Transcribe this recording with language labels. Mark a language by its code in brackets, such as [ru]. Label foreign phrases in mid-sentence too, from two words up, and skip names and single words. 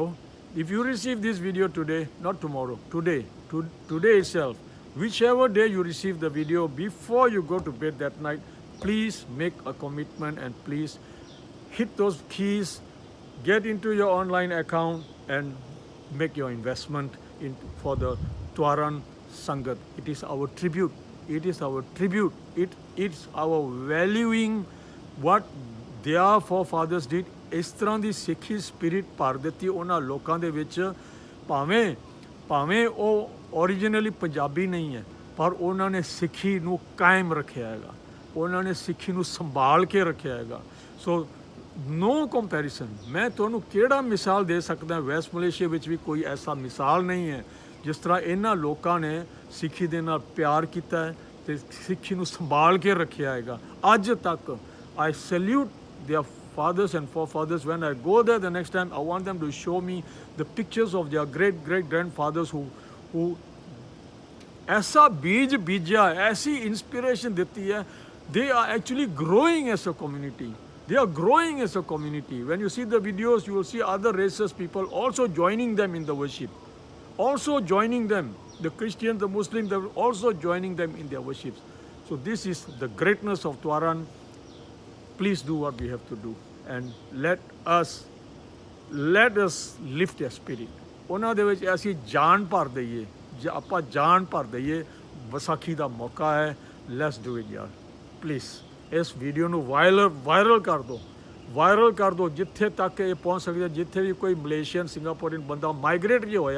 [en] If you receive this video today, not tomorrow, today itself, whichever day you receive the video, before you go to bed that night, please make a commitment and please hit those keys. Get into your online account and make your investment for the Tuaran Sangat. It is our tribute. It is our tribute. It's our valuing what their forefathers did. [pa] ਇਸ ਤਰ੍ਹਾਂ ਦੀ ਸਿੱਖੀ ਸਪਿਰਿਟ ਭਰ ਦਿੱਤੀ ਉਹਨਾਂ ਲੋਕਾਂ ਦੇ ਵਿੱਚ ਭਾਵੇਂ ਉਹ ਓਰੀਜਨਲੀ ਪੰਜਾਬੀ ਨਹੀਂ ਹੈ ਪਰ ਉਹਨਾਂ ਨੇ ਸਿੱਖੀ ਨੂੰ ਕਾਇਮ ਰੱਖਿਆ ਹੈਗਾ ਉਹਨਾਂ ਨੇ ਸਿੱਖੀ ਨੂੰ ਸੰਭਾਲ ਕੇ ਰੱਖਿਆ ਹੈਗਾ ਸੋ [en] no comparison [pa] मैं ਤੁਹਾਨੂੰ ਕਿਹੜਾ ਮਿਸਾਲ ਦੇ ਸਕਦਾ ਵੈਸਟ ਮਲੇਸ਼ੀਆ ਵਿੱਚ ਵੀ ਕੋਈ ਐਸਾ ਮਿਸਾਲ ਨਹੀਂ ਹੈ ਜਿਸ ਤਰ੍ਹਾਂ ਇਹਨਾਂ ਲੋਕਾਂ ਨੇ ਸਿੱਖੀ ਦੇ ਨਾਲ ਪਿਆਰ ਕੀਤਾ ਹੈ ਤੇ ਸਿੱਖੀ ਨੂੰ ਸੰਭਾਲ ਕੇ ਰੱਖਿਆ ਹੈਗਾ ਅੱਜ ਤੱਕ [en] I salute their fathers and forefathers. When I go there the next time, I want them to show me the pictures of their great grandfathers who [hi] ऐसा बीज बीजा ऐसी इंस्पिरेशन देती है [en] they are actually growing as a community. They are growing as a community. When you see the videos, you will see other races, people also joining them in the worship. Also joining them. The Christians, the Muslims, they're also joining them in their worships. So this is the greatness of Tuaran. Please do what we have to do. And let us lift their spirit. [pa] ਉਹਨਾਂ ਦੇ ਵਿੱਚ ਅਸੀਂ ਜਾਨ ਭਰ ਦਈਏ ਜੇ ਆਪਾਂ ਜਾਨ ਭਰ ਦਈਏ ਵਿਸਾਖੀ ਦਾ ਮੌਕਾ ਹੈ [en] let's do it [pa] ਯਾਰ ਪਲੀਜ਼ ਇਸ ਵੀਡੀਓ ਨੂੰ ਵਾਇਰਲ ਕਰ ਦਿਓ ਜਿੱਥੇ ਤੱਕ ਇਹ ਪਹੁੰਚ ਸਕਦਾ ਜਿੱਥੇ ਵੀ ਕੋਈ ਮਲੇਸ਼ੀਅਨ ਸਿੰਗਾਪੁਰੀਅਨ ਬੰਦਾ ਮਾਈਗ੍ਰੇਟ ਜੇ ਹੋਇਆ